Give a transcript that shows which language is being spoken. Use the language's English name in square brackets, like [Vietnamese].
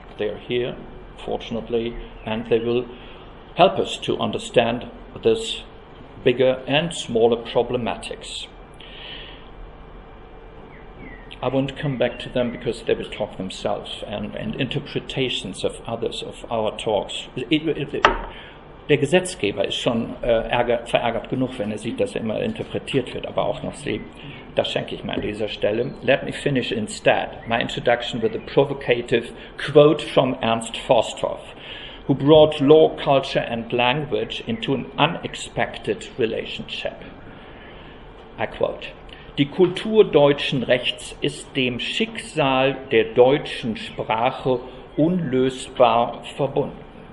[English] They're here, fortunately, and they will help us to understand this bigger and smaller problematics. I won't come back to them because they will talk themselves, and interpretations of others, of our talks. [German] Der Gesetzgeber ist schon verärgert genug, wenn er sieht, dass er immer interpretiert wird, aber auch noch Sie. Das schenke ich mir an dieser Stelle. [English] Let me finish instead my introduction with a provocative quote from Ernst Forsthoff, who brought law, culture and language into an unexpected relationship. I quote: [German] Die Kultur deutschen Rechts ist dem Schicksal der deutschen Sprache unlösbar verbunden.